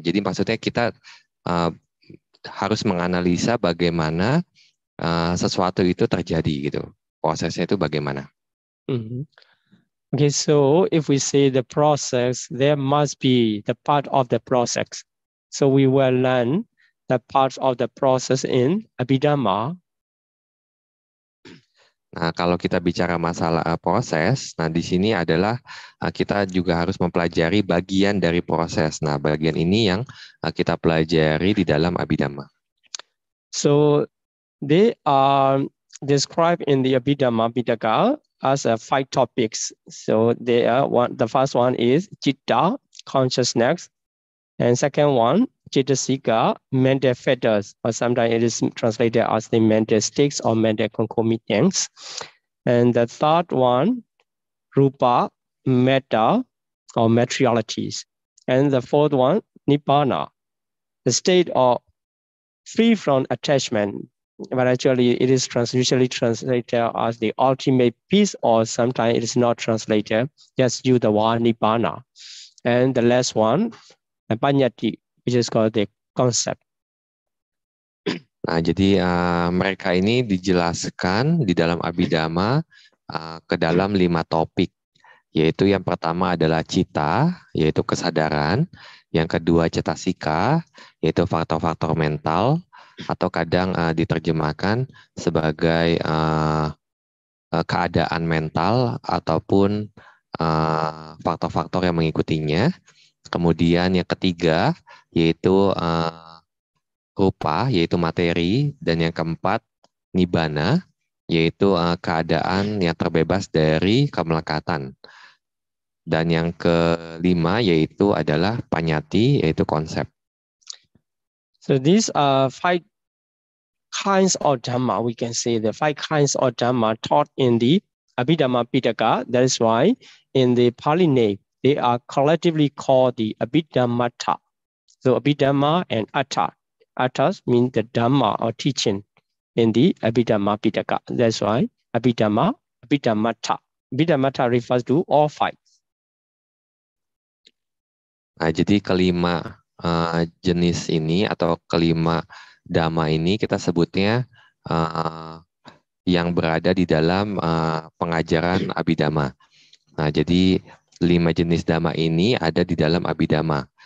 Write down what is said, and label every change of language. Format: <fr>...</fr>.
<id>Jadi maksudnya kita harus menganalisa bagaimana sesuatu itu terjadi gitu. Prosesnya itu bagaimana?</id> <en>Okay, so if we say the process, there must be the part of the process. So we will learn the parts of the process in Abhidhamma.</en> <id>Nah, kalau kita bicara masalah proses, nah di sini adalah kita juga harus mempelajari bagian dari proses. Nah, bagian ini yang kita pelajari di dalam Abhidhamma.</id> <en>So they are described in the Abhidhamma Pitaka as 5 topics. So they are the first one is Citta, consciousness, and second one, Cittasika, mental fetters, or sometimes it is translated as the mental sticks or mental concomitants. And the third one, Rupa, Metta, or materialities. And the fourth one, Nibbana, the state of free from attachment. But actually, it is usually translated as the ultimate peace, or sometimes it is not translated. Just use the word Nibbana. And the last one, Panyati, which is called the concept.</en> <id>Nah, jadi mereka ini dijelaskan di dalam Abhidhamma ke dalam 5 topik, yaitu yang pertama adalah cita, yaitu kesadaran, yang kedua cetasika, yaitu faktor-faktor mental, atau kadang diterjemahkan sebagai keadaan mental ataupun faktor-faktor yang mengikutinya. Kemudian yang ketiga yaitu rupa, yaitu materi, dan yang keempat nibbana, yaitu keadaan yang terbebas dari kemelekatan. Dan yang kelima yaitu adalah panyati, yaitu konsep.</id> <en>So these are 5 kinds of Dhamma, we can say the 5 kinds of Dhamma taught in the Abhidhamma Pitaka. That is why in the Pali name, they are collectively called the Abhidhammata. So Abhidhamma and Atta. Attas mean the Dhamma or teaching in the Abhidhamma Pitaka. That's why Abhidhamma, Abhidhammata. Abhidhammata refers to all 5.</en> <id>Nah, jadi kelima jenis ini atau kelima dhamma ini kita sebutnya yang berada di dalam pengajaran Abhidhamma. Nah, jadi 5 jenis dhamma ini ada di dalam Abhidhamma.</id>